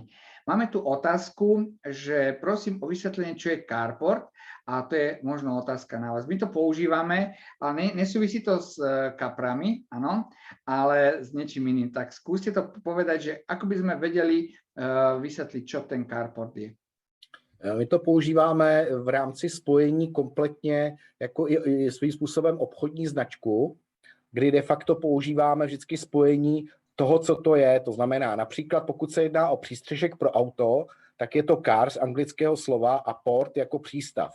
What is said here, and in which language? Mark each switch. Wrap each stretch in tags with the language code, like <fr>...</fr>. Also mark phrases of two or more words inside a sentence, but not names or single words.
<sk>Máme tu otázku, že prosím o vysvetlenie, čo je carport, a to je možno otázka na vás. My to používame, ale nesúvisí to s kaprami, áno, ale s niečím iným. Tak skúste to povedať, že ako by sme vedeli vysvetliť, čo ten carport je.</sk> <cs>My to používáme v rámci spojení kompletně jako i svým způsobem obchodní značku, kdy de facto používáme vždycky spojení toho, co to je. To znamená například, pokud se jedná o přístřešek pro auto, tak je to car z anglického slova a port jako přístav.</cs>